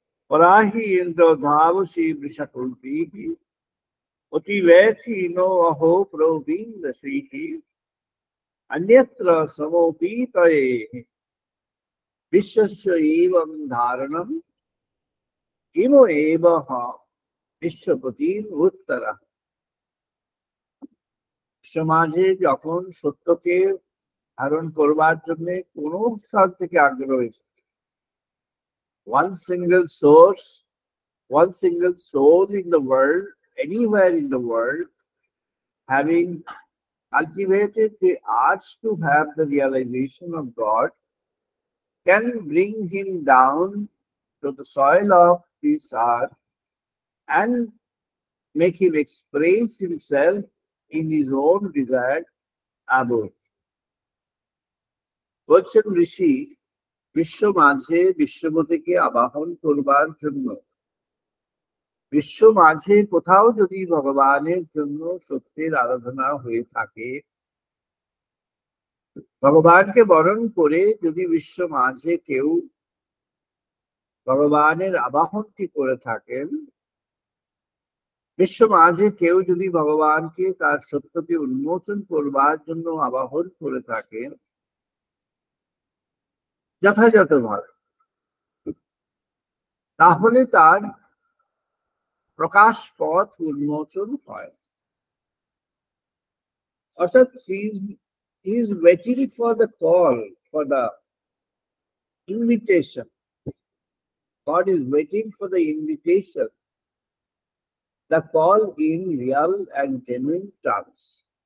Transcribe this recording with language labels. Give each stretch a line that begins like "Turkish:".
Sanskrit: পরাহি Indra ধাবসী বৃষকুল্পী অতিবেথি no অহো প্রবীন্দ শ্রীহি অন্যত্র সমোপীতয়ে বিশ্বস্য এবং ধারণম Kim এব বিশ্বপতির উত্তরা।
Bangla: সমাজে যখন সত্যকে ধারণ করবার জন্য কোন স্থান থেকে আগ্রহ এসেছে,
English: one single source, one single soul in the world, anywhere in the world, having cultivated the arts to have the realization of God, can bring him down to the soil of this earth and make him express himself in his own desired abode.
Bangla: বলছেন ঋষি, বিশ্ব মাঝে বিশ্বপতিকে আবাহন করবার জন্য বিশ্ব মাঝে কোথাও যদি ভগবানের জন্য সত্যের আরাধনা হয়ে থাকে, ভগবানকে বরণ করে যদি বিশ্ব মাঝে কেউ ভগবানের আবাহনটি করে থাকেন, বিশ্ব মাঝে কেউ যদি ভগবানকে তার সত্যকে উন্মোচন করবার জন্য আবাহন করে থাকেন যথাযথভাবে, তাহলে তার প্রকাশ পথ উন্মোচন হয়। অর্থাৎ
English: he is waiting for the call, for the invitation. God is waiting for the invitation, the call in real and genuine terms.